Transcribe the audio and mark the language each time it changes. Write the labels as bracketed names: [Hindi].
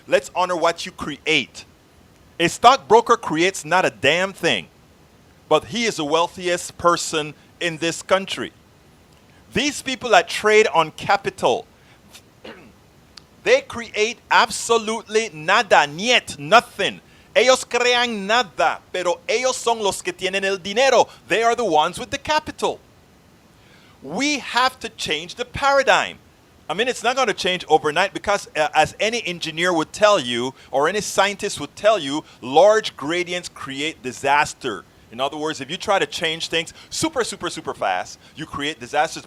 [English] Let's honor what you create. A stockbroker creates not a damn thing, but he is the wealthiest person in this country. These people that trade on capital, they create absolutely nada, niet, nothing. [Spanish] Ellos crean nada, pero ellos son los que tienen el dinero. [English] They are the ones with the capital. We have to change the paradigm. I mean, it's not going to change overnight because as any engineer would tell you, or any scientist would tell you, large gradients create disaster. In other words, if you try to change things super fast, you create disasters.